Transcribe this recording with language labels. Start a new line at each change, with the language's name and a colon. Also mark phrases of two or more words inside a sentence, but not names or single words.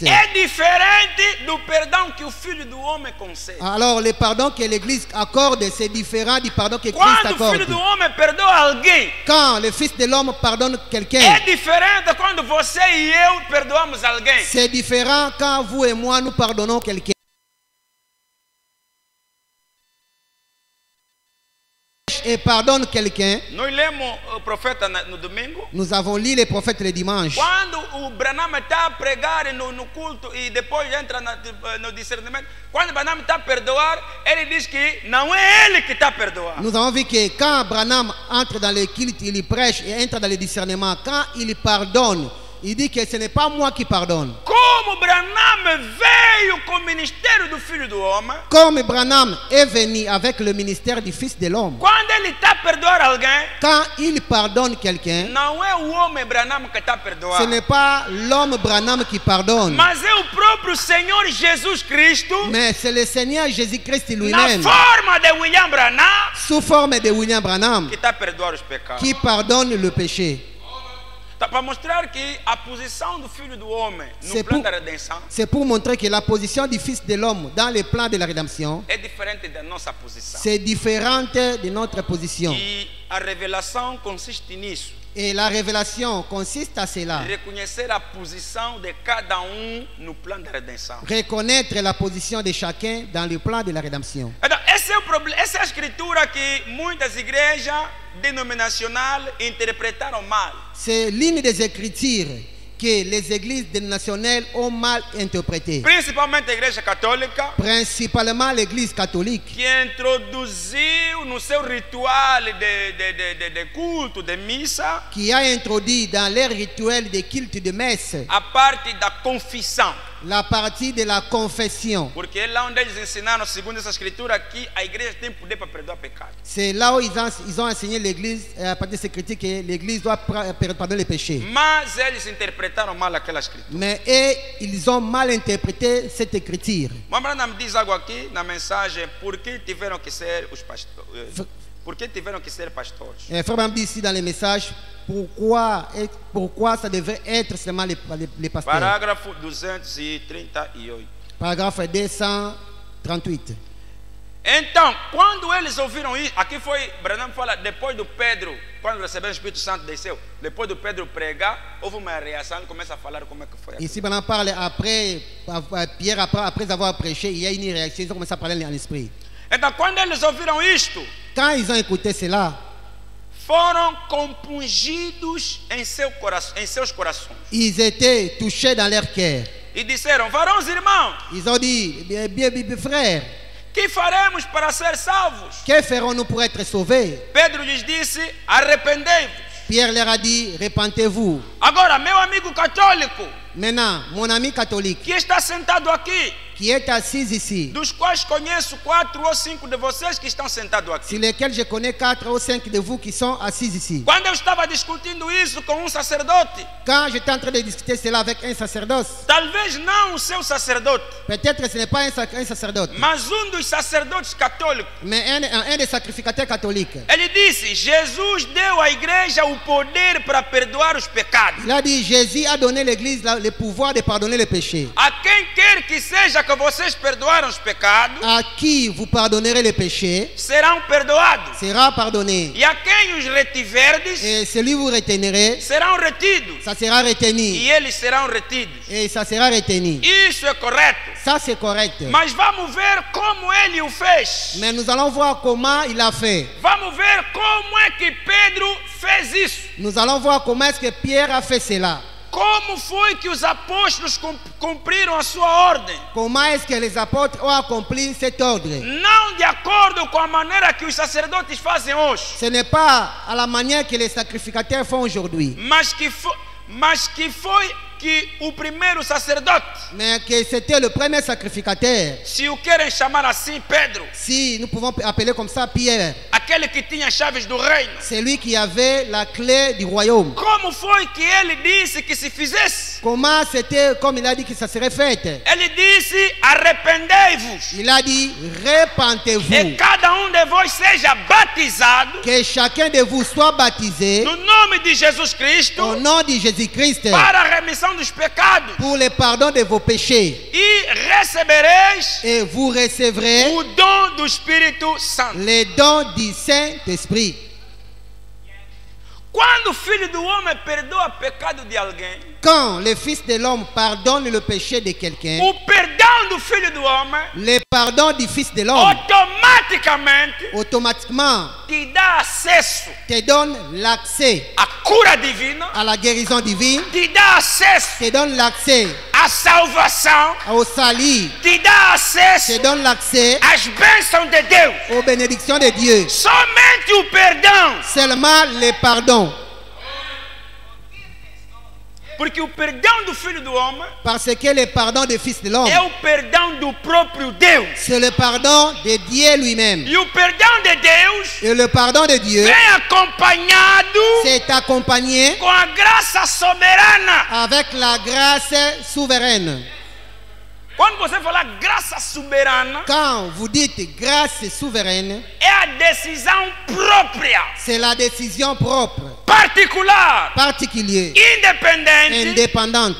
Portuguese: é diferente do perdão que o Filho do Homem concede.
French: Alors, le pardon que l'Église accorde, c'est différent du pardon que Christ
Portuguese: Quando o
French: accorde.
Portuguese: Filho do Homem perdoa alguém,
French: Quand le Fils de l'homme pardonne quelqu'un,
Portuguese: é diferente quando você e eu perdoamos alguém.
French: c'est différent quand vous et moi nous pardonnons quelqu'un. Et pardonne quelqu'un.
Portuguese: Nós lemos o profeta no domingo.
French: Nous avons lu les prophètes le dimanche.
Portuguese: Quando o Branham está a pregar no culto e depois entra no discernimento, quando o Branham está a perdoar, ele diz que não é ele que está a perdoar.
French: Nous avons vu que quand Branham entre dans le culte, il prêche et entre dans le discernement, quand il pardonne, il dit que ce n'est pas moi qui pardonne.
Portuguese: Como Branham veio com o ministério do Filho do Homem,
French: Comme Branham est venu avec le ministère du Fils de l'homme,
Portuguese: quando ele está a perdoar alguém,
French: quand il pardonne quelqu'un,
Portuguese: não é o homem Branham que está a
French: ce
Portuguese: perdoar,
French: n'est pas l'homme Branham qui pardonne,
Portuguese: mas é o próprio Senhor Jesus Cristo,
French: mais c'est le Seigneur Jésus-Christ
Portuguese: na
French: lui-même,
Portuguese: forma de William Branham,
French: sous forme de William Branham,
Portuguese: que está a perdoar os pecados.
French: qui pardonne le péché.
Portuguese: Para mostrar que a posição do Filho do Homem no
French: C'est
Portuguese: plano
French: pour-
Portuguese: da redenção
French: C'est pour montrer que la position du Fils de l'homme dans le plan de la rédemption,
Portuguese: é diferente da nossa posição.
French: c'est différente de notre position.
Portuguese: E a revelação consiste nisso.
French: Et la révélation consiste à cela.
Portuguese: Reconhecer a posição de cada no plano da redenção.
French: Reconnaître la position de chacun dans le plan de la rédemption.
Portuguese: Então, esse é o problema, essa é a escritura que muitas igrejas denominacionais interpretaram mal.
French: C'est l'une des écritures que les églises dénominationnelles ont mal interprétées.
Portuguese: Principalmente a igreja católica,
French: Principalement l'église catholique,
Portuguese: que introduziu no seu ritual de culto, de missa,
French: qui a introduit dans leur rituel de culte de messe
Portuguese: a parte da confissão.
French: la partie de la confession.
Portuguese: Porque é lá onde eles ensinaram, segundo essa escritura, que a igreja tem poder para perdoar pecado.
French: C'est là où ils ont enseigné l'église, à partir de ces critiques, que l'église doit pardonner les péchés.
Portuguese: Mas eles interpretaram mal aquela escritura.
French: Mais eux, ils ont mal interprété cette écriture.
Portuguese: Mambrana me diz algo aqui na mensagem, por que tiveram que ser os pastores? Por que tiveram que ser pastores?
French: Frère Branham dit ici dans les messages, pourquoi ça devrait être seulement les pasteurs.
Portuguese: Parágrafo 238.
French: Paragraphe 238.
Portuguese: Então, quando eles ouviram isso, aqui foi, Branham fala, depois do Pedro, quando recebeu o Espírito Santo desceu, depois do Pedro pregar, houve uma reação, ele começa a falar como é que foi.
French: Ici, Branham parle après, Pierre, après avoir prêché, il y a une réaction, ils ont commencé à parler en esprit.
Portuguese: Então, quando eles ouviram isto,
French: Quand ils ont écouté cela,
Portuguese: foram compungidos em seus corações.
French: ils étaient touchés dans leur cœur.
Portuguese: E disseram, varões irmãos,
French: Ils ont dit, bien, frères,
Portuguese: que faremos para ser salvos?
French: que ferons-nous pour être sauvés?
Portuguese: Pedro lhes disse, arrependei-vos.
French: Pierre leur a dit, repentez-vous.
Portuguese: Agora, meu amigo católico,
French: Maintenant, mon ami catholique,
Portuguese: que está sentado aqui,
French: qui est assis ici,
Portuguese: dos quais conheço 4 ou 5 de vocês que estão sentados aqui.
French: sur lesquels je connais 4 ou 5 de vous qui sont assis ici.
Portuguese: Quando eu estava discutindo isso com um sacerdote,
French: Quand j'étais en train de discuter cela avec un sacerdoce,
Portuguese: talvez não o seu sacerdote,
French: peut-être que ce n'est pas un sacerdote,
Portuguese: mas dos sacerdotes católicos,
French: mais un des sacrificateurs catholiques.
Portuguese: ele disse, Jesus deu à igreja o poder para perdoar os pecados.
French: Il a dit, Jésus a donné à l'église le pouvoir de pardonner les péchés.
Portuguese: A quem quer que seja que vocês perdoaram os pecados,
French: À qui vous pardonnerez les péchés
Portuguese: serão perdoados.
French: sera pardonné.
Portuguese: E a quem os retiverdes,
French: Et celui vous retenerez,
Portuguese: serão retidos.
French: ça sera retenu.
Portuguese: E eles serão retidos.
French: Et ça sera retenu.
Portuguese: Isso é correto.
French: Ça, c'est correct.
Portuguese: Mas vamos ver como ele o fez.
French: Mais nous allons voir comment il a fait.
Portuguese: Vamos ver como é que Pedro fez isso.
French: Nous allons voir comment est-ce que Pierre a fait cela.
Portuguese: Como foi que os apóstolos cumpriram a sua ordem?
French: Comment est-ce que les apôtres ont accompli cet ordre?
Portuguese: Não de acordo com a maneira que os sacerdotes fazem hoje,
French: Ce n'est pas à la manière que les sacrificateurs font aujourd'hui,
Portuguese: mas que foi que o primeiro sacerdote,
French: mais que c'était le premier sacrificateur.
Portuguese: se o querem chamar assim, Pedro,
French: Si nous pouvons appeler comme ça Pierre,
Portuguese: aquele que tinha as chaves do reino,
French: c'est lui qui avait la clé du royaume.
Portuguese: como foi que ele disse que se fizesse?
French: Comment c'était comme il a dit que ça serait fait?
Portuguese: Ele disse, arrependei-vos,
French: Il a dit, repentez-vous,
Portuguese: e cada de vós seja batizado
French: que chacun de vous soit baptisé
Portuguese: no nome de Jesus Cristo
French: au nom de Jésus-Christ
Portuguese: para a remissão dos pecados,
French: pour le pardon de vos péchés.
Portuguese: e recebereis
French: Et vous recevrez
Portuguese: o dom do Espírito Santo.
French: les dons du Saint-Esprit.
Portuguese: Quando o Filho do Homem perdoa pecado de alguém,
French: Quand le Fils de l'homme pardonne le péché de quelqu'un,
Portuguese: o perdão do Filho do Homem
French: le pardon du Fils de l'homme
Portuguese: automaticamente
French: automatiquement
Portuguese: te dá acesso
French: te donne l'accès
Portuguese: à cura divina,
French: à la guérison divine,
Portuguese: te dá acesso
French: te donne l'accès
Portuguese: à salvação,
French: au salut,
Portuguese: te dá acesso
French: te donne l'accès
Portuguese: às bênçãos de Deus.
French: aux bénédictions de Dieu.
Portuguese: Somente o perdão,
French: Seulement le pardon.
Portuguese: porque o perdão do Filho do Homem
French: Parce que le pardon du Fils de l'homme,
Portuguese: é o perdão do próprio Deus.
French: c'est le pardon de Dieu lui-même.
Portuguese: E o perdão de Deus
French: Et le pardon de Dieu,
Portuguese: vem acompanhado
French: c'est accompagné
Portuguese: com a graça soberana.
French: avec la grâce souveraine.
Portuguese: quando você falar graça soberana,
French: Quand vous dites grâce souveraine,
Portuguese: é a decisão própria,
French: c'est la décision propre,
Portuguese: particular,
French: particulière,
Portuguese: independente
French: indépendante